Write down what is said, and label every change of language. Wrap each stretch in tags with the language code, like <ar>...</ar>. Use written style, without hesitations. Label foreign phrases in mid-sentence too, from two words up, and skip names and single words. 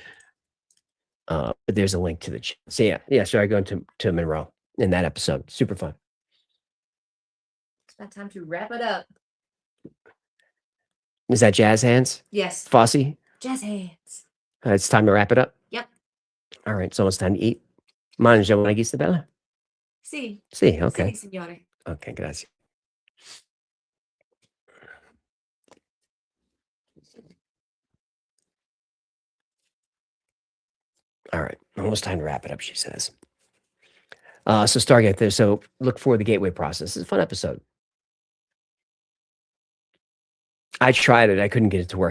<en>But there's a link to the. So yeah. So I go to Monroe in that episode. Super fun. It's not time to wrap it up. Is that jazz hands? Yes. Fosse? Jazz hands. It's time to wrap it up. Yep. All right. It's almost time to eat. Mangia una guista bella?</en> <es>Sí. Sí. Okay.</es> <it>Sí, signore.</it> <es>Okay. Gracias.</es> <en>All right, almost time to wrap it up, she says. So Stargate there. So look for the gateway process. It's a fun episode. I tried it. I couldn't get it to work.</en>